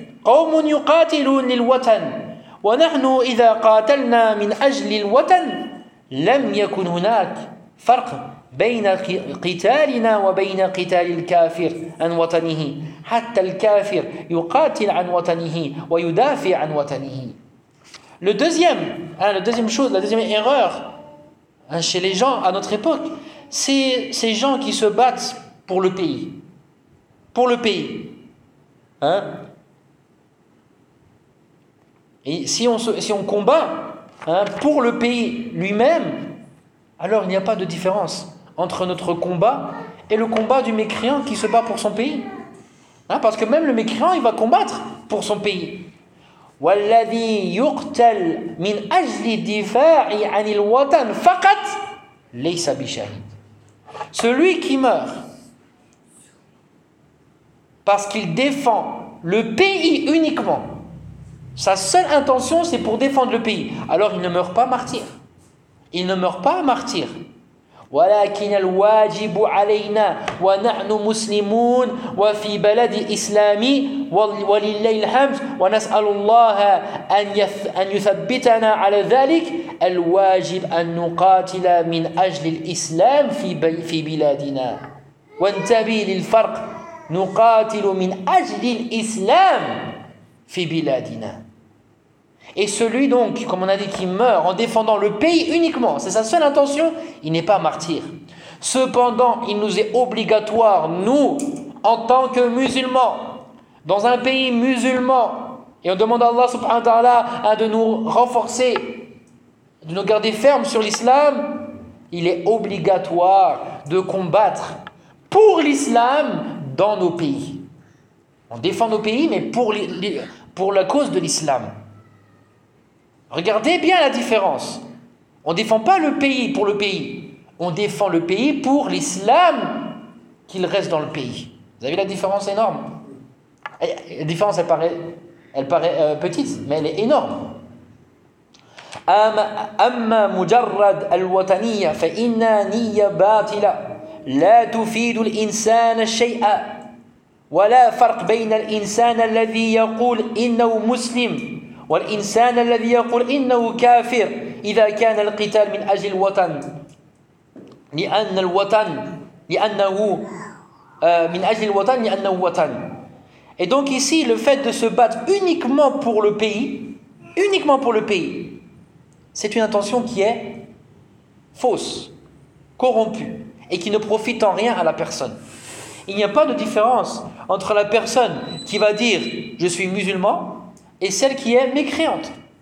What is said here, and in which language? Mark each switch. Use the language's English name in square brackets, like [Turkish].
[Arabic] قوم يقاتلون للوطن ونحن إذا قاتلنا من أجل الوطن لم يكن هناك فرق بين قتالنا وبين قتال الكافر عن وطنه حتى الكافر يقاتل عن وطنه ويدافع عن وطنه. [French] Le deuxième, hein, la deuxième chose, la deuxième erreur hein, chez les gens à notre époque, c'est ces gens qui se battent pour le pays. Pour le pays. Hein? Et si on combat hein, pour le pays lui-même, alors il n'y a pas de différence entre notre combat et le combat du mécréant qui se bat pour son pays. Hein? Parce que même le mécréant, il va combattre pour son pays. [Arabic] والذي يقتل من أجل الدفاع عن الوطن فقط ليس بشهيد. [French] Celui qui meurt parce qu'il défend le pays uniquement, sa seule intention c'est pour défendre le pays, alors il ne meurt pas martyr. Il ne meurt pas martyr. [Arabic] ولكن الواجب علينا ونحن مسلمون وفي بلد إسلامي ولله الحمد ونسأل الله أن يثبتنا على ذلك الواجب أن نقاتل من أجل الإسلام في بلادنا وانتبه للفرق نقاتل من أجل الإسلام في بلادنا. [French] Et celui donc, comme on a dit, qui meurt en défendant le pays uniquement, c'est sa seule intention, il n'est pas martyr. Cependant, il nous est obligatoire, nous, en tant que musulmans, dans un pays musulman, et on demande à Allah subhanahu wa ta'ala hein, de nous renforcer, de nous garder fermes sur l'islam, il est obligatoire de combattre pour l'islam dans nos pays. On défend nos pays, mais pour la cause de l'islam. Regardez bien la différence. On ne défend pas le pays pour le pays. On défend le pays pour l'islam qu'il reste dans le pays. Vous avez la différence énorme. La différence, elle paraît petite, mais elle est énorme. [Arabic] أما مجرد الوطنية فإن نية باطلة لا تفيد الإنسان شيئا ولا فرق بين الإنسان الذي يقول إنه مسلم والإنسان الذي يقول إنه كافر إذا كان القتال من أجل الوطن لأن الوطن لأنه من أجل الوطن لأنه وطن. [French] Et donc ici le fait de se battre uniquement pour le pays, uniquement pour le pays, c'est une intention qui est fausse, corrompue et qui ne profite en rien à la personne. Il n'y a pas de différence entre la personne qui va dire je suis musulman et celle qui est mécréante.